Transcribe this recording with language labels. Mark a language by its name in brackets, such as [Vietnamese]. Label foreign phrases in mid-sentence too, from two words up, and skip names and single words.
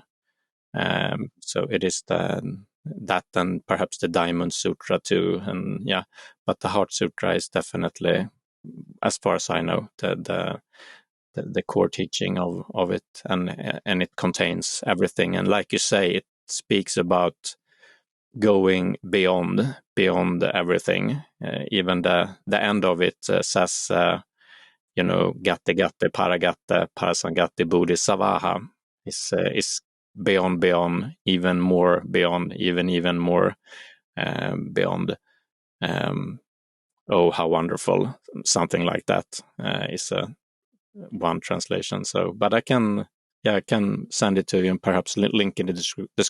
[English] So it is that and perhaps the Diamond Sutra too, and but the Heart Sutra is definitely, as far as I know, the core teaching of it, and it contains everything. And like you say, it speaks about going beyond everything. Even the end of it says, [Sanskrit] gatte gatte paragatte parasangati bodhisavaha [English] is beyond, even more beyond, even more beyond. Oh, how wonderful! Something like that is one translation. So, but I can send it to you and perhaps link in the description.